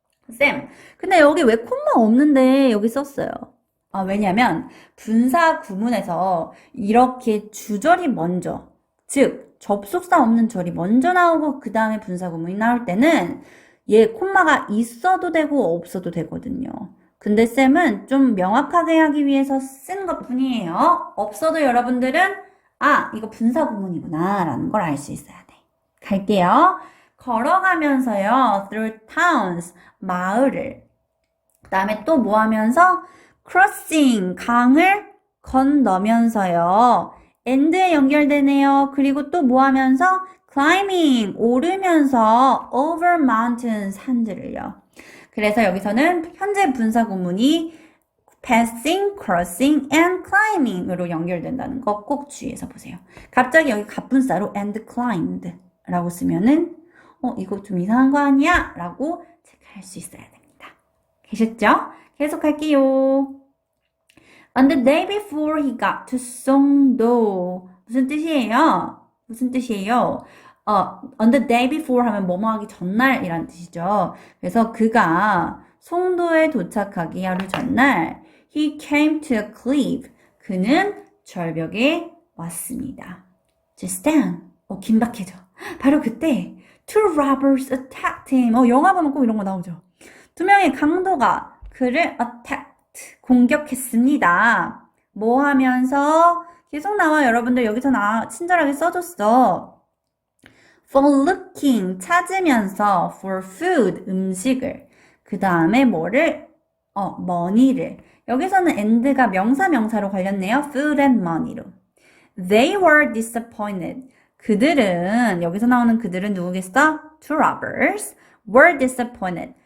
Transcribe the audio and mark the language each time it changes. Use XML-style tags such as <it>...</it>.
<ko>쌤, 근데 여기 왜 콤마 없는데 여기 썼어요? 왜냐면 분사 구문에서 이렇게 주절이 먼저, 즉 접속사 없는 절이 먼저 나오고 그 다음에 분사 구문이 나올 때는 얘 콤마가 있어도 되고 없어도 되거든요. 근데 쌤은 좀 명확하게 하기 위해서 쓴 것뿐이에요. 없어도 여러분들은 이거 분사 구문이구나 라는 걸 알 수 있어야 돼. 갈게요. 걸어가면서요. through towns, 마을을. 그 다음에 또 뭐 하면서? crossing, 강을 건너면서요. and에 연결되네요. 그리고 또 뭐 하면서? climbing, 오르면서</ko> <en>over mountain,</en> <ko>산들을요. 그래서 여기서는 현재 분사 구문이 passing, crossing, and climbing으로 연결된다는 거 꼭 주의해서 보세요. 갑자기 여기 갑분사로 and climbed 라고 쓰면은 이거 좀 이상한 거 아니야? 라고 체크할 수 있어야 됩니다. 계셨죠? 계속할게요.</ko> <en>On the day before he got to Songdo.</en> <ko>무슨 뜻이에요? 무슨 뜻이에요?</ko> <en>on the day before</en> <ko>하면 뭐뭐 하기 전날이란 뜻이죠. 그래서 그가 송도에 도착하기 하루 전날</ko> <en>he came to a cliff.</en> <ko>그는 절벽에 왔습니다.</ko> <en>Just then.</en> <ko>긴박해져. 바로 그때</ko> <en>two robbers attacked him.</en> <ko>영화 보면 꼭 이런 거 나오죠. 두 명의 강도가 그를 attacked. 공격했습니다. 뭐 하면서? 계속 나와. 여러분들 여기서 친절하게 써줬어. For looking, 찾으면서 for food, 음식을. 그 다음에 뭐를? money를. 여기서는 and가 명사로 걸렸네요. food and money로.</ko> <en>They were disappointed.</en> <ko>그들은, 여기서 나오는 그들은 누구겠어?</ko> <en>Two robbers were disappointed.</en>